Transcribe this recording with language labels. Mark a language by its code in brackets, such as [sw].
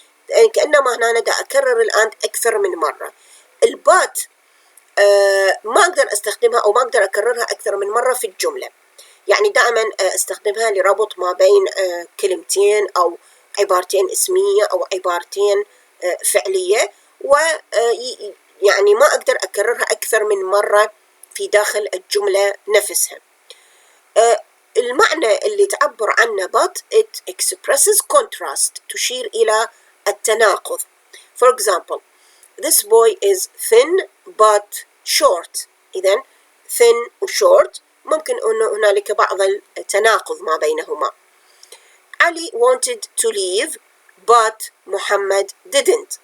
[ar] يعني كأنما هنا دا أكرر الآن أكثر من مرة. البات ما أقدر أستخدمها أو ما أقدر أكررها أكثر من مرة في الجملة، يعني دائما أستخدمها لربط ما بين كلمتين أو عبارتين اسمية أو عبارتين فعلية، ويعني ما أقدر أكررها أكثر من مرة في داخل الجملة نفسها. المعنى اللي تعبر عنه [en] but it expresses contrast، [ar] تشير إلى التناقض. [en] For example this boy is thin but short. [ar] إذن thin و short ممكن أن هنالك بعض التناقض ما بينهما. [en] Ali wanted to leave but Muhammad didn't.